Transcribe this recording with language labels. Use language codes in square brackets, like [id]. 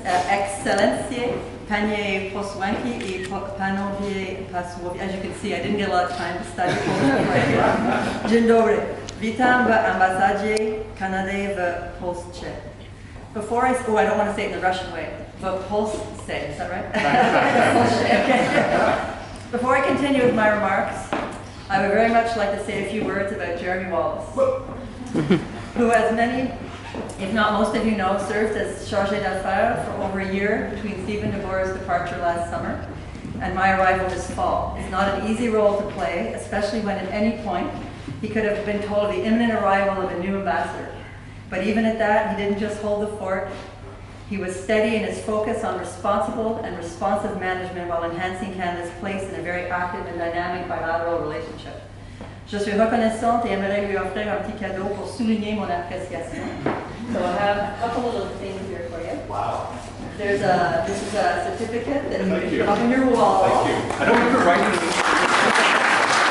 [pl] Excellencie, Panie Posłanki I Panowie Posłowie. [en] As you can see, I didn't get a lot of time to study Polish. [pl] Dzień dobry. Witam w ambasadzie Kanady w Polsce. [en] Before I don't want to say it in the Russian way, but Polsce, is that right? Before I continue with my remarks, I would very much like to say a few words about Jeremy Wallace, who, as many, if not most of you know, served as chargé d'affaires for over a year between Stephen DeBoer's departure last summer and my arrival this fall. It's not an easy role to play, especially when at any point he could have been told of the imminent arrival of a new ambassador. But even at that, he didn't just hold the fort. He was steady in his focus on responsible and responsive management while enhancing Canada's place in a very active and dynamic bilateral relationship. [fr] Je suis reconnaissante et aimerais lui offrir un petit cadeau pour souligner mon appréciation. [en] So I have a couple of little things here for you. Wow. This is a certificate that you can put up on your wall. Thank you. I don't remember writing this.